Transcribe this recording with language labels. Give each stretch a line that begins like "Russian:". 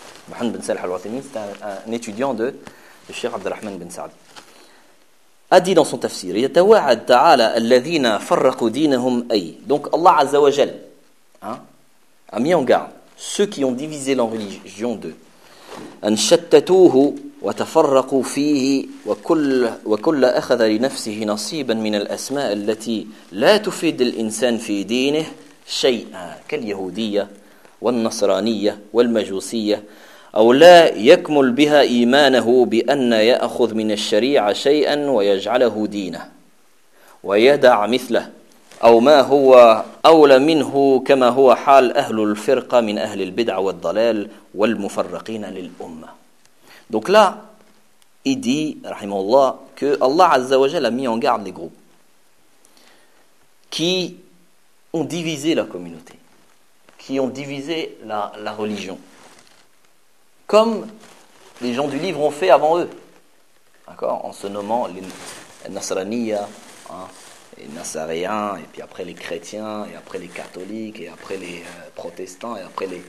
French: Mohammed bin Salih al-Uthaymeen, c'était un étudiant de Cheikh Abd al-Rahman bin Sa'd. A dit dans son tafsir, «
Arabic: يتوعد تعالى الذين فرقوا دينهم أي
French: » Donc Allah Azza wa Jal a mis en garde ceux qui ont divisé leur religion d'eux.
Arabic: « أن شتتوه وتفرقوا فيه وكل أخذ لنفسه نصيبا من الأسماء التي لا تفيد الإنسان في دينه شيئا كاليهودية والنصرانية والمجوسية أو لا يكمل بها إيمانه بأن يأخذ من الشريعة شيئا ويجعله دينه ويدع مثله أو ما هو أولى منه كما هو حال أهل الفرقة من أهل البدع والضلال والمفرقين للأمة.
French: Donc là, il dit, rahimahullah, que Allah Azza wa Jal a mis en garde les groupes qui ont divisé la communauté, qui ont divisé la religion, comme les gens du livre ont fait avant eux, d'accord, en se nommant les Nasraniyah, hein, les Nasaréens, et puis après les chrétiens, et après les catholiques, et après les protestants, et après les...